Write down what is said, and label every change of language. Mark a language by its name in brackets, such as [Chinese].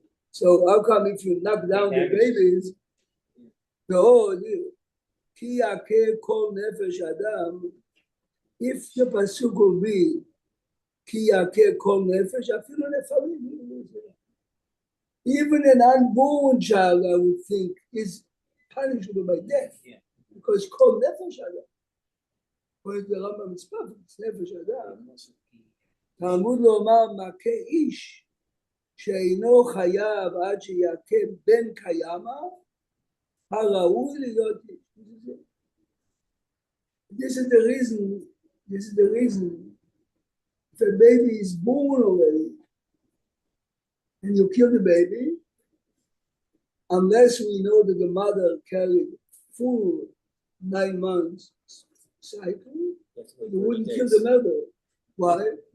[English] So how come if you knock down the babies, no, ki yakeh kol nefesh adam, if the pasuk will be ki yakeh kol nefesh, afilu nefarim. Even an unborn child, I would think, is punishable by death, because kol nefesh adam. According to the Rambam, it's perfect. It's nefesh adam. Talmud lomar makeh ish. [Hebrew] שאינו חייב עד שיכה בן קיימא, הראוי להיות איש. [English] This is the reason, if a baby is born already, and you kill the baby, unless we know that the mother carried full 9 months cycle, you wouldn't kill the mother. Why?